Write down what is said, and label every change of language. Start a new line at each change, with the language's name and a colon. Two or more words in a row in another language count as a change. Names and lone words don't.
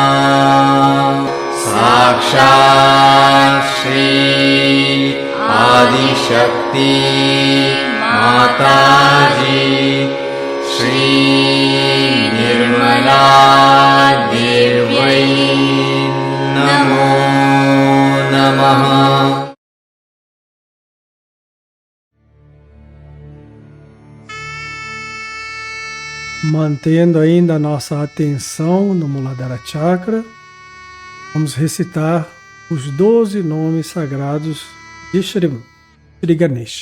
Sanskrit: Sakshat Shri Adishakti Mataji Shri Nirmala Devai Namo Namaha.
Portuguese: Mantendo ainda a nossa atenção no Muladhara Chakra, vamos recitar os 12 nomes sagrados de Shri Ganesha.